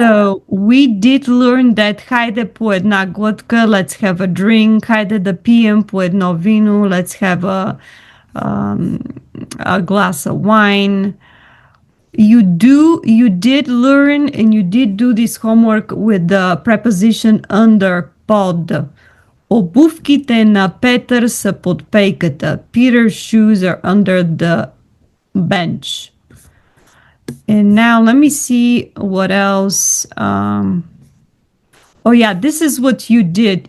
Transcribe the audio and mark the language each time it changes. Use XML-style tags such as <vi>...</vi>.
<en>so we did learn that</en> <bg>haide po една глътка,</bg> <en>let's have a drink.</en> <bg>Haide да пием по едно вино,</bg> <en>let's have a glass of wine. You did learn and you did do this homework with the preposition under pod.</en> <bg>Обувките на Петър са под пейката.</bg> <en>Peter's shoes are under the bench. And now let me see what else. Oh yeah, this is what you did.</en>